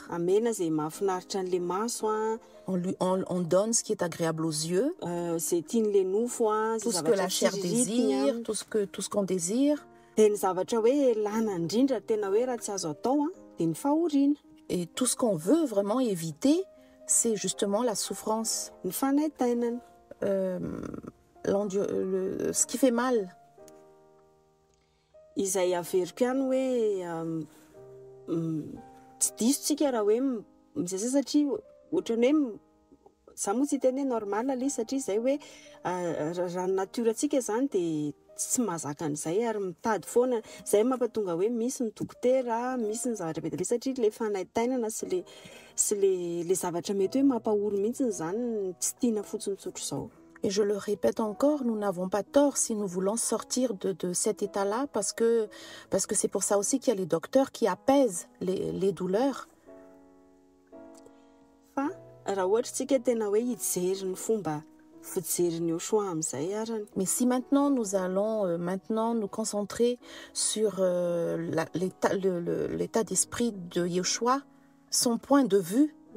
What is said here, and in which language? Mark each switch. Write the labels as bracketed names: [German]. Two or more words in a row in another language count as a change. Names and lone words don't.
[French] On donne ce qui est agréable aux yeux, tout ce que la chair désire, tout ce qu'on désire. Et tout ce qu'on veut vraiment éviter, c'est justement la souffrance. Ce qui fait mal. [Malagasy] Izay averiko ihany hoe tsy diso tsika raha hoe mizay satria ohatran'ny hoe za moa tsy teny hoe normal ilay satria izay hoe raha natiorantsika zany dia tsy mahazaka an'izay ary mitady foana, izay mampatonga hoe misy ny dokotera, misy ny zavatra be dia be satria le fanaitainana sy le zavatra mety hoe mampahory mihitsy zany tsy tiana fotsiny tsotro izao. [French] Et je le répète encore, nous n'avons pas tort si nous voulons sortir de cet état-là, parce que c'est pour ça aussi qu'il y a les docteurs qui apaisent les douleurs. Mais si maintenant nous allons nous concentrer sur l'état d'esprit de Yeshua, son point de vue,